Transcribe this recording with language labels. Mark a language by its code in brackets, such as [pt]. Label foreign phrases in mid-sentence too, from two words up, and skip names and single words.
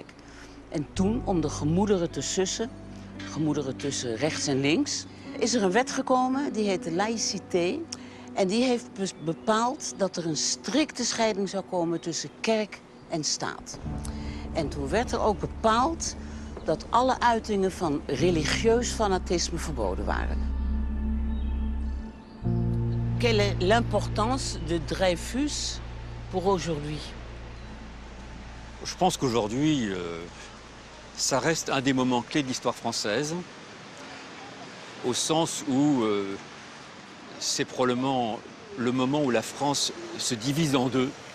[nl] En toen, om de gemoederen te sussen, gemoederen tussen rechts en links, is er een wet gekomen, die heet de laïcité. En die heeft bepaald dat er een strikte scheiding zou komen tussen kerk en staat. En toen werd er ook bepaald dat alle uitingen van religieus fanatisme verboden waren. [fr] Quelle est l'importance de Dreyfus pour aujourd'hui? Je pense qu'aujourd'hui, ça reste un des moments clés de l'histoire française, au sens où c'est probablement le moment où la France se divise en deux.